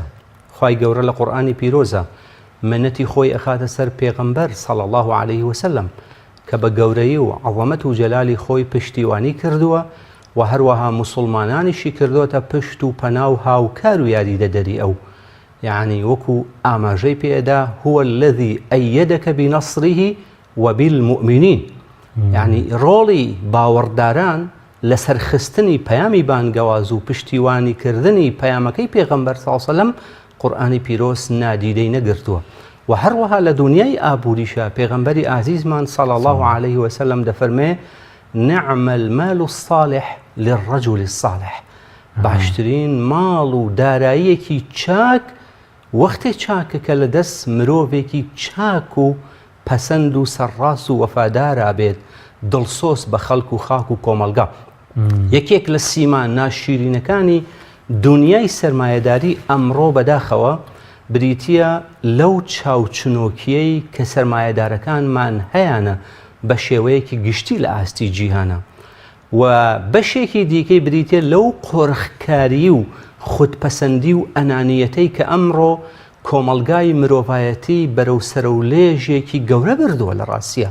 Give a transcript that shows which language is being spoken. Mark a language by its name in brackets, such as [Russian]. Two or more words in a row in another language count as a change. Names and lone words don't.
[Central Kurdish] خوای گەورە لە قورئانی پیرۆزە منەتی خۆی ئەخاتە سەر پێغەمبەر [Arabic] صلی الله عليه وسلم [Central Kurdish] کە بە گەورەی و عەظەمەت و جەلالی خۆی پشتیوانی کردووە و هەروەها موسڵمانانیشی کردوتە پشت و پەنا و هاوکار و یاریدەدەری ئەو. یعنی وەکو ئاماژەی پێدا [Arabic] هو الذي ئەیەدەکە بنەسڕه وبالمؤمنین. [Central Kurdish] یعنی ڕۆڵی باوەڕداران لە سەرخستنی پەیامی بانگەواز و پشتیوانیکردنی پەیامەکەی پێغەمبەر [Arabic] صلی الله عليه وسلم [Central Kurdish] قورئانی پیرۆز نادیدەی نەگرتووە. و هەروەها لە دنیای ئابووریشە پێغەمبەری ئازیزمان [Arabic] صلی الله عليه وسلم [Central Kurdish] دەفەرمێ [Arabic] نعم المال الصالح للرجل الصالح. [Central Kurdish] باشترین ماڵ و داراییەکی چاک وەختێ چاکە کە لە دەست مرۆڤێکی چاک و پەسەند و سەرڕاست و وەفادارا بێت، دڵسۆز بە خەڵک و خاک و کۆمەلگا. یەکێک لە سیمان ناشیرینەکانی دنیای سەرمایەداری ئەمڕۆ بەداخەوە بریتیە لەو چاوچنۆکیەی کە سەرمایەدارەکانمان هەیەە بە شێوەیەکی گشتی لە ئاستی جیهانە، و بەشێکی دیکەی بریتە لەو قۆرخکاری و خودپەسەندی و ئەنانیەتەی کە ئەمڕۆ کۆمەلگای مرۆڤایەتی بەرەو سەرە و لێژێکی گەورە بردووە لە ڕاستیە.